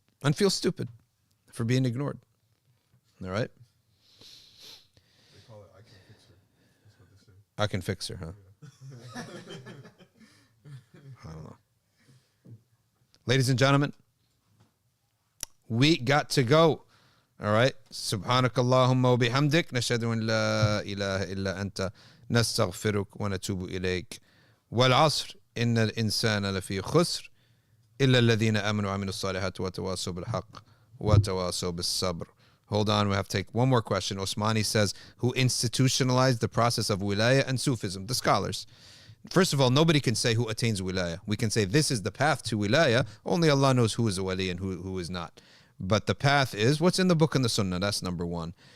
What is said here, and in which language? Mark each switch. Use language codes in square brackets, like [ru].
[en] And feel stupid for being ignored. All right? They call it I can fix her, huh? I don't know. Ladies and gentlemen, we got to go. All right. [ar] سبحانك اللهم وبحمدك نشهد أن لا إله إلا أنت نستغفرك ونتوب إليك والعصر إن الإنسان لفي خسر إلا الذين آمنوا وعملوا الصالحات وتواصوا بالحق وتواصوا بالصبر. [en] Hold on, we have to take one more question. Osmani says, who institutionalized the process of wilaya and Sufism? The scholars. First of all, nobody can say who attains wilaya. We can say this is the path to wilaya. Only Allah knows who is a wali and who is not. But the path is what's in the book and the sunnah. That's number one.